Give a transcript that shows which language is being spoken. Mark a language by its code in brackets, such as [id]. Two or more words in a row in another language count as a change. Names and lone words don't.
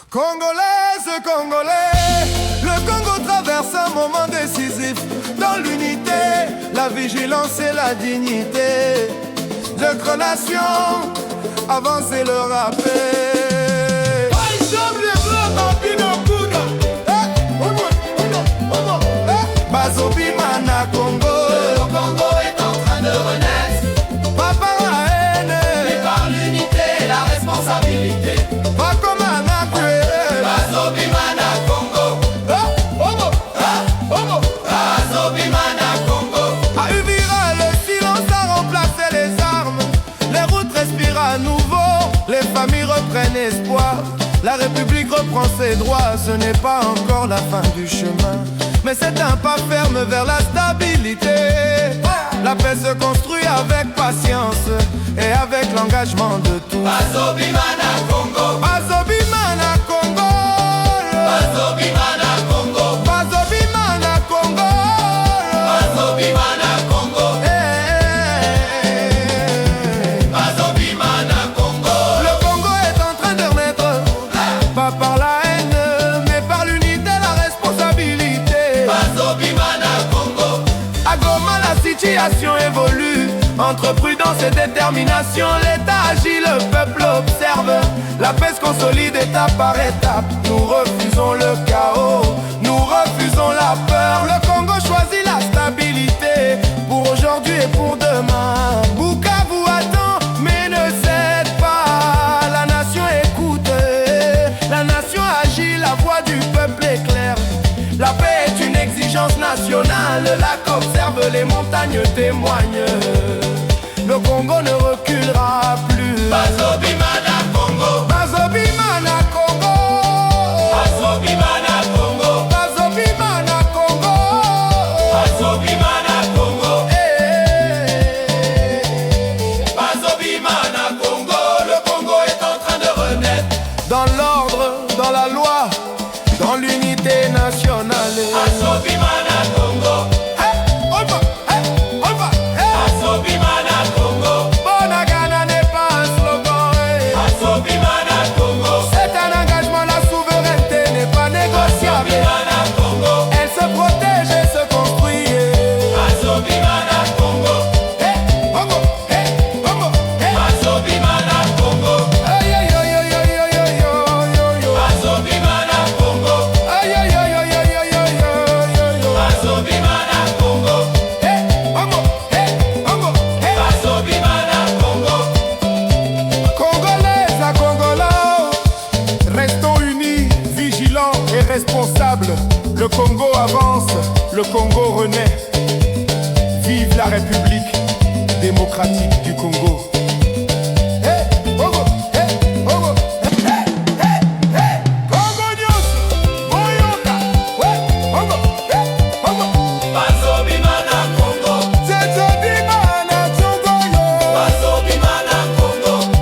[fr] Congolaises, Congolais, le Congo traverse un moment décisif. Dans l'unité, la vigilance et la dignité. Notre nation avance et le rappel. [ln] Bazobima na Congo. [fr] Le Congo est en train de renaître. Pas par la haine, mais par l'unité et la responsabilité. pas comme un accueil. [ln] Bazobima na Congo. Bazobima na Congo. [fr] À Uvira, le silence a remplacé les armes. Les routes respirent à nouveau, les familles reprennent espoir. La République reprend ses droits, ce n'est pas encore la fin du chemin, mais c'est un pas ferme vers la stabilité. La paix se construit avec patience et avec l'engagement de tous. [ln] Bazobima na Congo. Bazobima na Congo. Bazobima na Congo. Bazobima na Congo. Bazobima na Congo. Bazobima na Congo. [fr] Le Congo est en train de renaître, pas par la haine, mais par l'unité, la responsabilité. [ln] Bazobima na Congo. [fr] À Goma, la situation évolue. Entre prudence et détermination, l'État agit, le peuple observe. La paix se consolide étape par étape. Nous refusons le chaos, nous refusons la peur. Le Congo choisit la stabilité pour aujourd'hui et pour demain. Bukavu attend, mais ne cède pas. La nation écoute, la nation agit, la voix du peuple est claire. La paix est une exigence nationale, le lac observe, les montagnes témoignent. Le Congo ne reculera plus. [ln] Bazobima na Congo. Bazobima na Congo. Bazobima na Congo. Bazobima na Congo. Bazobima na Congo. Bazobima na Congo. [fr] Le Congo est en train de renaître. Dans l'ordre, dans la loi, dans l'unité nationale. [ln] Bazobima na Congo. Bazobima na Congo. [fr] Bonagana n'est pas un slogan. [ln] Bazobima na Congo. [fr] C'est un engagement, la souveraineté n'est pas négociable. [ln] Bazobima na Congo. [fr] Elle se protège et se construit. [ln] Bazobima na Congo. Bazobima na Congo. Bazobima na Congo. Bazobima na Congo. Bazobima na Congo. [fr] Congolaises à Congolais, restons unis, vigilants et responsables. Le Congo avance, le Congo renaît. Vive la République démocratique du Congo. [ln] Bazobima na Congo. Bazobima na Congo. Bazobima na Congo.